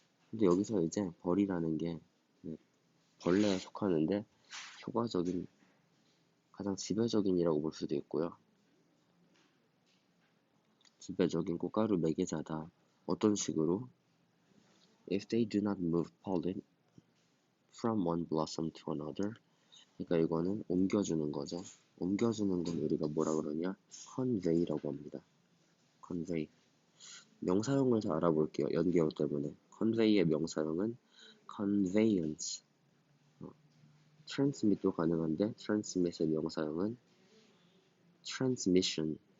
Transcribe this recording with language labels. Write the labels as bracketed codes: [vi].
[ko] 근데 여기서 이제 벌이라는 게 벌레에 속하는데 효과적인, 가장 지배적인이라고 볼 수도 있고요. 지배적인 꽃가루 매개자다. 어떤 식으로? [en] If they do not move pollen from one blossom to another. [ko] 그러니까 이거는 옮겨주는 거죠. 옮겨주는 건 우리가 뭐라 그러냐? convey라고 합니다. [en] convey. [ko] 명사형을 잘 알아볼게요. 연계어 때문에. convey의 명사형은 conveyance. transmit도 가능한데 transmit의 명사형은 transmission.